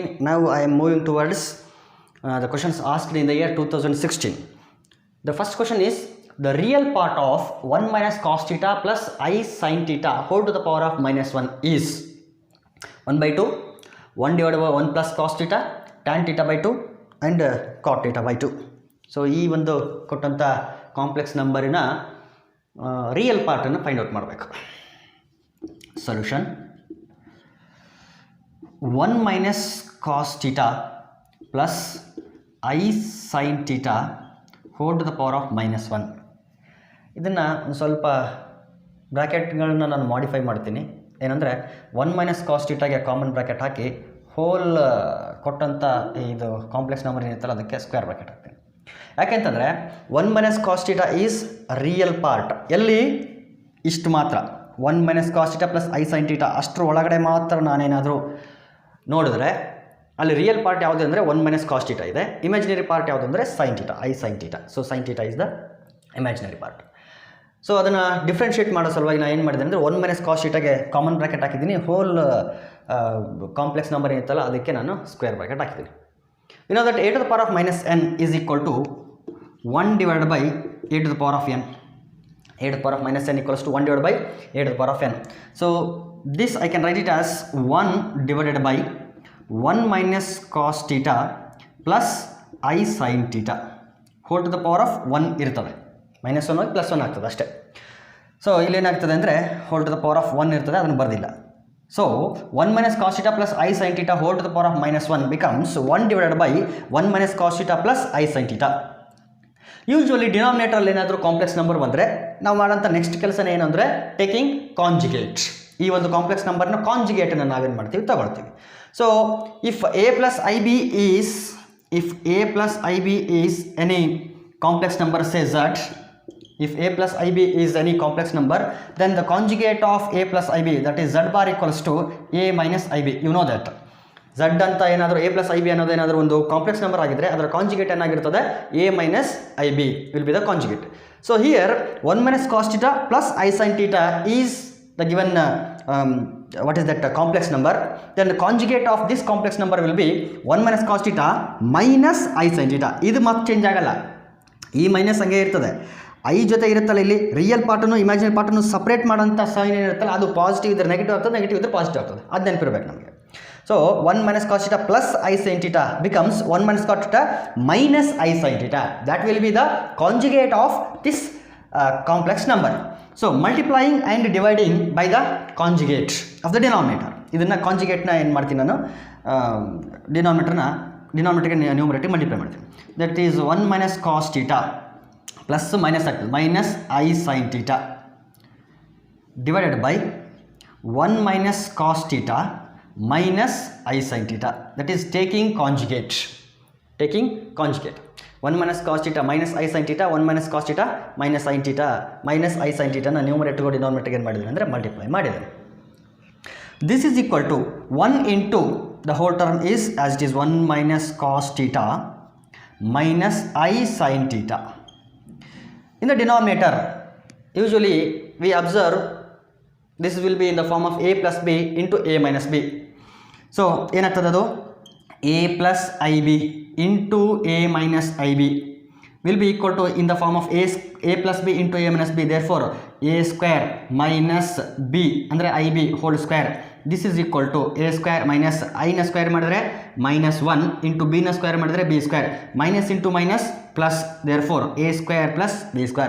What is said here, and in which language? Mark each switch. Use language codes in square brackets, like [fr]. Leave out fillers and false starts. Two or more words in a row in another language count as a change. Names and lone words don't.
[en] Now I am moving towards the questions asked in the year 2016. The first question is, the real part of 1 minus cos theta plus I sin theta whole to the power of minus 1 is 1 by 2, 1 divided by 1 plus cos theta, tan theta by 2 and cot theta by 2. [kn] So ಈ ಒಂದು ಕೊಟ್ಟಂಥ [en] complex number real part find out [kn] ಮಾಡಬೇಕು. [en] ಸೊಲ್ಯೂಷನ್ 1 minus cos theta plus I sin theta whole to the power of minus 1. [kn] ಇದನ್ನು ಒಂದು ಸ್ವಲ್ಪ ಬ್ರ್ಯಾಕೆಟ್ಗಳನ್ನ ನಾನು ಮಾಡಿಫೈ ಮಾಡ್ತೀನಿ. ಏನಂದರೆ [en] 1 minus cos theta common bracket [kn] ಹಾಕಿ ಹೋಲ್ ಕೊಟ್ಟಂಥ ಇದು [en] complex number [kn] ಏನಿರ್ತಲ್ಲ ಅದಕ್ಕೆ [en] square bracket [kn] ಹಾಕ್ತೀನಿ. ಯಾಕೆಂತಂದರೆ [en] 1 minus cos theta is real part. [kn] ಎಲ್ಲಿ ಇಷ್ಟು ಮಾತ್ರ [en] 1 minus cos theta plus I sin theta [kn] ಅಷ್ಟರ ಒಳಗಡೆ ಮಾತ್ರ ನಾನೇನಾದರೂ ನೋಡಿದ್ರೆ ಅಲ್ಲಿ [en] real part [kn] ಯಾವುದು ಅಂದರೆ [en] 1 minus cos theta [kn] ಇದೆ. [en] imaginary part [kn] ಯಾವುದು ಅಂದರೆ [en] sin theta, I sin theta. so sin theta is the imaginary part. [kn] ಸೊ ಅದನ್ನು ಡಿಫ್ರೆನ್ಷಿಯೇಟ್ ಮಾಡೋ ಸಲುವಾಗಿ ನಾನು ಏನು ಮಾಡಿದೆ ಅಂದರೆ [en] 1 minus cos theta common bracket [kn] ಹಾಕಿದ್ದೀನಿ. [en] whole complex number [kn] ಏನಿತ್ತಲ್ಲ ಅದಕ್ಕೆ ನಾನು [en] square bracket [kn] ಹಾಕಿದ್ದೀನಿ. [en] you know that a to the power of minus n is equal to 1 divided by a to the power of n. a to the power of minus n equals to 1 divided by a to the power of n. So this I can write it as 1 divided by 1 minus cos theta plus I sin theta whole to the power of 1 ಇರ್ತದೆ. [kn] -1 ಹೋಗಿ +1 ಆಗ್ತದೆ ಅಷ್ಟೇ. ಸೊ ಇಲ್ಲೇನಾಗ್ತದೆ ಅಂದರೆ [en] whole to the power of 1 [kn] ಇರ್ತದೆ, ಅದನ್ನು ಬರೆದಿಲ್ಲ. [en] ಸೊ 1 minus cos theta plus I sin theta whole to the power of -1 becomes 1 divided by 1 minus cos theta plus I sin theta. [kn] ಯೂಶ್ವಲಿ ಡಿನಾಮಿನೇಟರಲ್ಲಿ ಏನಾದರೂ [en] complex number [kn] ಬಂದರೆ ನಾವು ಮಾಡೋಂಥ ನೆಕ್ಸ್ಟ್ ಕೆಲಸನೇ ಏನಂದರೆ [en] taking conjugate. [kn] ಈ ಒಂದು [en] complex number [kn] ಕಾಂಜುಗೇಟನ್ನು ನಾವೇನು ಮಾಡ್ತೀವಿ, ತಗೊಳ್ತೀವಿ. [en] so if a plus ib is any complex number, say z, if a plus ib is any complex number, then the conjugate of a plus ib, that is z bar equals to a minus ib. You know that z [kn] ಅಂತ ಏನಾದರೂ [en] a plus ib [kn] ಅನ್ನೋದು ಏನಾದರೂ ಒಂದು [en] complex number [kn] ಆಗಿದ್ರೆ ಅದರ ಕಾಂಜುಗೇಟ್ ಏನಾಗಿರ್ತದೆ, [en] a minus ib will be the conjugate. So here 1 minus cos theta plus I sin theta is the given what is that complex number. Then the conjugate of this complex number will be 1 minus cos theta minus I sin theta. [kn] ಇದು ಮತ್ತೆ ಚೇಂಜ್ ಆಗಲ್ಲ, ಈ ಮೈನಸ್ ಹಂಗೆ ಇರ್ತದೆ. ಐ ಜೊತೆ ಇರುತ್ತಲ್ಲ, ಇಲ್ಲಿ [en] real part imaginary part [kn] ಸಪ್ರೇಟ್ ಮಾಡೋಂಥ ಸೈನ್ ಏನಿರುತ್ತಲ್ಲ ಅದು ಪಾಸಿಟಿವ್ ಇದ್ದರೆ ನೆಗೆಟಿವ್ ಆಗ್ತದೆ, ನೆಗೆಟಿವ್ ಇದ್ದರೆ ಪಾಸಿಟಿವ್ ಆಗ್ತದೆ. ಅದು ನೆನಪಿರ್ಬೇಕು ನಮಗೆ. [en] ಸೊ 1 minus cos theta plus I sin theta becomes 1 minus cos theta minus I sin theta. That will be the conjugate of this complex number. So multiplying and dividing by the conjugate of the denominator. [kn] ಇದನ್ನು ಕಾಂಜುಗೇಟ್ನ ಏನು ಮಾಡ್ತೀನಿ ನಾನು, [en] denominator numerator multiply [kn] ಮಾಡ್ತೀನಿ. [en] that is 1 minus cos theta plus minus ಆಗ್ತದೆ minus I sin theta divided by 1 minus cos theta minus I sin theta. That is taking conjugate. taking conjugate. 1 minus cos theta minus I sin theta, 1 minus cos theta minus sin theta minus I sin theta na [kn] ನ್ಯೂಮರೇಟರ್ ಗೂ ಡಿನಾಮಿನೇಟರ್ ಏನು ಮಾಡಿದ್ದೀನಿ ಅಂದರೆ ಮಲ್ಟಿಪ್ಲೈ ಮಾಡಿದ್ದೀನಿ. [en] This is equal to 1 into the whole term is as it is 1 minus cos theta minus I sin theta. In the denominator, usually we observe this will be in the form of a plus b into a minus b. So [kn] ಏನಾಗ್ತದೆ ಅದು [en] a plus ib into a minus ib will be equal to in the form of a plus b into a minus b. Therefore a square minus b ಅಂದರೆ ib whole square, this is equal to a square minus I na square ಮಾಡಿದ್ರೆ minus 1 into b na square ಮಾಡಿದ್ರೆ b square, minus into minus plus, therefore a square plus b square.